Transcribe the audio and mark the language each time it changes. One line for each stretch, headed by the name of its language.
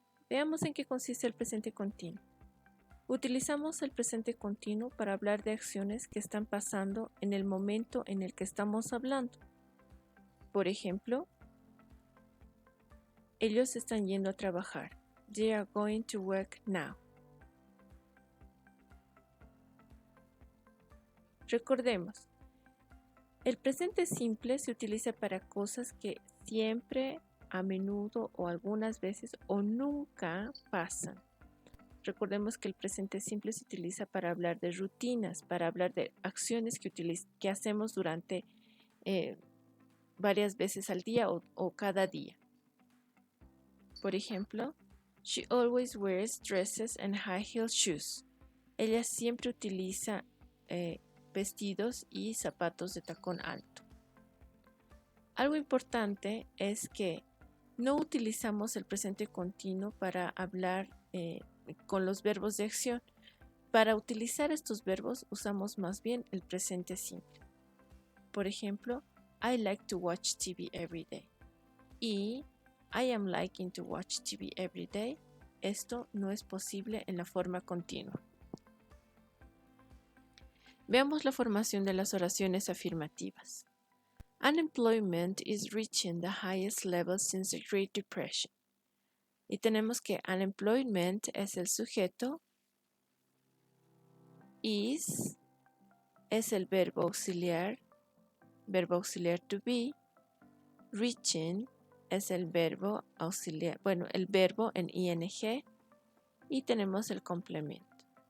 Spanish: Veamos en qué consiste el presente continuo. Utilizamos el presente continuo para hablar de acciones que están pasando en el momento en el que estamos hablando. Por ejemplo, ellos están yendo a trabajar.
English: They are going to work now.
Spanish: Recordemos, el presente simple se utiliza para cosas que siempre, a menudo o algunas veces o nunca pasan. Recordemos que el presente simple se utiliza para hablar de rutinas, para hablar de acciones que hacemos durante varias veces al día o cada día. Por ejemplo,
English: she always wears dresses and high-heel shoes.
Spanish: Ella siempre utiliza vestidos y zapatos de tacón alto. Algo importante es que no utilizamos el presente continuo para hablar con los verbos de acción. Para utilizar estos verbos usamos más bien el presente simple. Por ejemplo,
English: I like to watch TV every day.
Spanish: Y
English: I am liking to watch TV every day.
Spanish: Esto no es posible en la forma continua. Veamos la formación de las oraciones afirmativas.
English: Unemployment is reaching the highest level since the Great Depression.
Spanish: Y tenemos que unemployment es el sujeto, is es el verbo auxiliar to be, reaching es el verbo auxiliar, el verbo en ing y tenemos el complemento.